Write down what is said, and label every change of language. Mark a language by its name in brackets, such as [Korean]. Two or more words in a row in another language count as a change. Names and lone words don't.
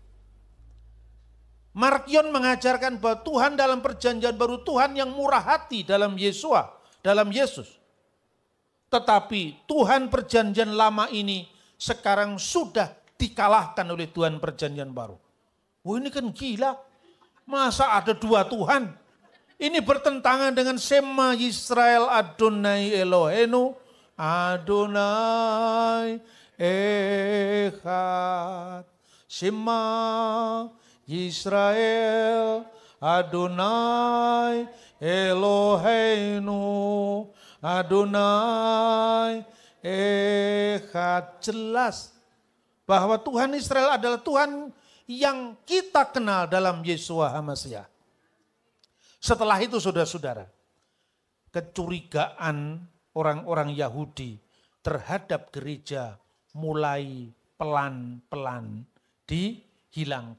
[Indonesian] Markion mengajarkan bahwa Tuhan dalam perjanjian baru, Tuhan yang murah hati dalam Yesus. Tetapi Tuhan perjanjian lama ini sekarang sudah dikalahkan oleh Tuhan perjanjian baru. Wah ini kan gila, masa ada dua Tuhan? Ini bertentangan dengan [Hebrew] שמע ישראל אדני אלהינו, אדני אחד. שמע ישראל אדני אלהינו, אדני אחד. [Indonesian] Jelas bahwa Tuhan Israel adalah Tuhan yang kita kenal dalam Yeshua HaMashiach. Setelah itu saudara-saudara, kecurigaan orang-orang Yahudi terhadap gereja mulai pelan-pelan dihilangkan.